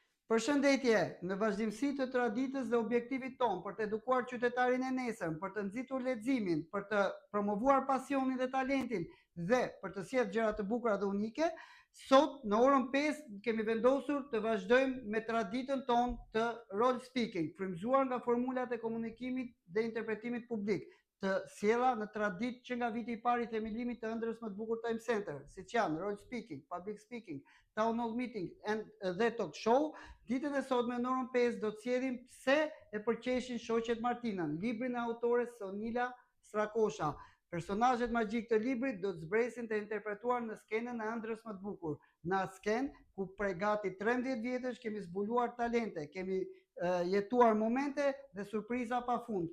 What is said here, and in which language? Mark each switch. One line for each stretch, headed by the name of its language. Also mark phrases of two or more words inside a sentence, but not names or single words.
Albanian: Përshëndetje, në vazhdimsi të traditës dhe objektivit ton për të edukuar qytetarin e nesër, për të nxitur leximin, për të promovuar pasionin dhe talentin dhe për të sjellë gjëra të bukura dhe unike, sot në orën 5 kemi vendosur të vazhdojmë me traditën ton të
English: role speaking,
Albanian: frymëzuar nga formulat e komunikimit dhe interpretimit publik, të sjella në traditë që nga viti i parë i themelimit të ëndrrës më të bukur Time Center, siç janë
English: role speaking, public speaking, town hall meeting
Albanian: dhe
English: talk show.
Albanian: Ditën e sotme në orën 5 do të sjellim Pse e përqeshin shoqet Martinën, librin e autores Sonila Strakosha. Personazhet magjik të librit do të zbresin të interpretuar në skenën e ëndrrës më të bukur. Në atë skenë ku prej gati 13 vjetësh kemi zbuluar talente, kemi jetuar momente dhe surpriza pafund.